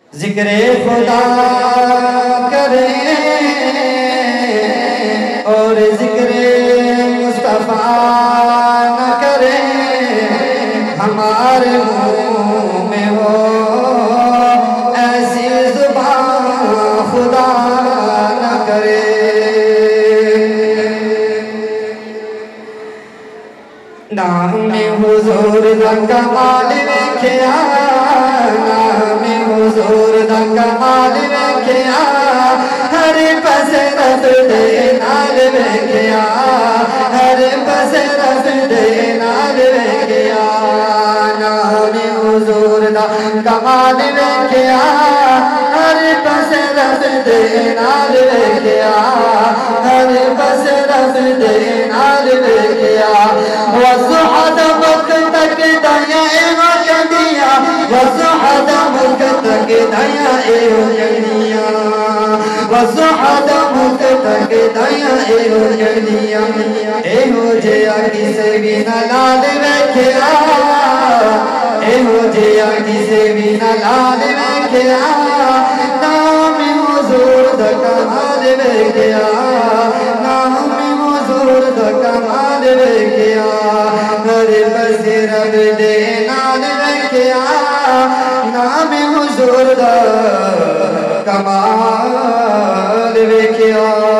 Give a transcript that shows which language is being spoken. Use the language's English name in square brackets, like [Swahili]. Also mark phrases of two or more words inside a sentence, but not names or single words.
[Urdu] ذکر خدا کریں اور ذکر مصطفیٰ نہ کریں، ہمارے منہ میں ہو ایسی زبان خدا نہ کرے۔ [Punjabi] نام حضور دا کمال ویکھیا، نام حضور دا کمال ویکھیا، ہر پاسے رب دے نال ویکھیا، ہر پاسے رب دے نال ویکھیا۔ نام حضور دا کمال ویکھیا، ہر پاسے رب دے نال ویکھیا، ہر پاسے رب دے نال ویکھیا۔ وصحد ملک تک دیا ایو جنیا، وصحد ملک تک دیا ایو جنیا، وصحد ملک تک دیا ایو جنیا۔ ایو جیا کسے بھی نہ لال ویکھیا، ایو جیا کسے بھی نہ لال ویکھیا، نام حضور دا کمال ویکھیا، نام حضور دا کمال ویکھیا، ہر پاسے رب دے نال ویکھیا، نام حضور دا کمال ویکھیا۔